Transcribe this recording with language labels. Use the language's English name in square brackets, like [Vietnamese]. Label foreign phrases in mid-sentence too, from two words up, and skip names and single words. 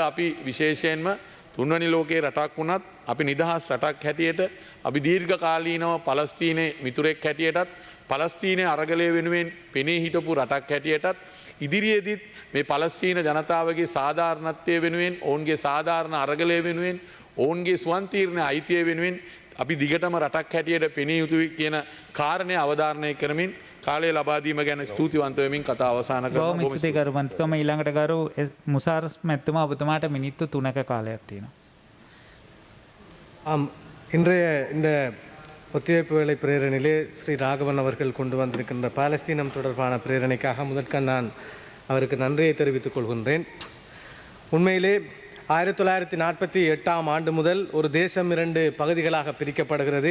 [Sinhala] මොකද අද අපි විශේෂයෙන්ම තුන්වැනි ලෝකයේ රටක් වුණත් අපි නිදහස් රටක් හැටියට අපි දීර්ඝ කාලීනව පලස්තීනයේ මිතුරෙක් හැටියටත් පලස්තීනය අරගලය වෙනුවෙන් පෙනී හිටපු රටක් හැටියටත් ඉදිරියේදීත් මේ පලස්තීන ජනතාවගේ සාධාරණත්වය වෙනුවෙන් ඔවුන්ගේ සාධාරණ අරගලය වෙනුවෙන් ඔවුන්ගේ ස්වන්තීර්ණ අයිතිය වෙනුවෙන් අපි දිගටම රටක් හැටියට පෙනී යුතුයි කියන කාරණය අවධාරණය කරමින් කාලය ලබාදීම ගැන ස්තුතිවන්තවමින් කතා අවසාන බොහොම ස්තුතියි ගරු මන්ත්‍රීතුමා. ඊළඟට ගරු මුසාර් මැතිතුමා ඔබතුමාට මිනිත්තු 3ක කාලයක් තියෙනවා. [Tamil] ஆம், இன்றைய இந்த ஒத்திவைப்பு வேலை பிரேரணையிலே ஸ்ரீ ராகவன் அவர்கள் கொண்டு வந்திருக்கின்ற பாலஸ்தீனம் தொடர்பான பிரேரணைக்காக முதற்கண் நான் அவருக்கு நன்றியை தெரிவித்துக் கொள்கின்றேன். உண்மையிலே 1948ஆம் ஆண்டு முதல் ஒரு தேசம் 2 பகுதிகளாக பிரிக்கப்படுகிறது.